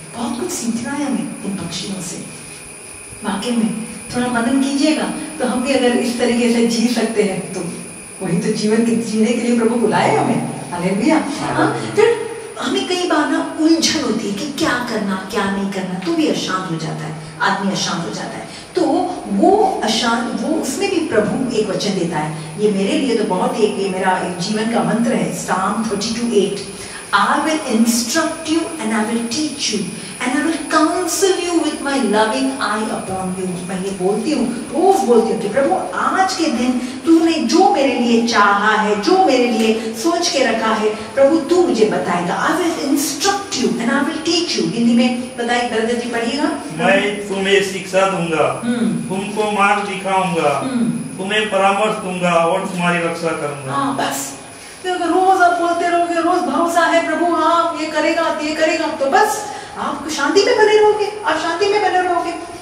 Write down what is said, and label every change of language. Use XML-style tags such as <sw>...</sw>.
<hi>बहुत कुछ सीखना है हमें इन पक्षियों से। वाकई में थोड़ा मनन कीजिएगा तो हम भी अगर इस तरीके से जी सकते हैं तो वही तो जीवन के जीने के लिए प्रभु बुलाए हमें। हालेलुया। फिर हमें कई बार ना उलझन होती है कि क्या करना क्या नहीं करना, तो भी अशांत हो जाता है, आदमी अशांत हो जाता है। तो वो अशांत, वो उसमें भी प्रभु एक वचन देता है। ये मेरे लिए तो बहुत एक, ये मेरा एक जीवन का मंत्र है,</hi> <en>Psalm 32:8, I will instruct you and I will teach you and I will counsel you with my loving eye upon you।</en> <hi>मैं ये बोलती हूँ, रोज बोलती हूँ कि प्रभु आज के दिन तूने जो मेरे लिए चाहा है, जो मेरे लिए सोच के रखा है, प्रभु तू मुझे बताएगा।</hi> <en>I will instruct you and I will teach you।</en> <hi>Hindi में बताइए, ब्रदर जी पढ़िएगा। मैं तुम्हें शिक्षा दूंगा, तुमको मार्ग दिखाऊंगा, तुम्हें परामर्श दूंगा और तुम्हारी रक्षा करूंगा। हाँ बस, तो अगर रोज आप बोलते रहोगे, रोज भरोसा है प्रभु हाँ ये करेगा तो बस आप शांति में बने रहोगे, आप शांति में बने रहोगे।</hi>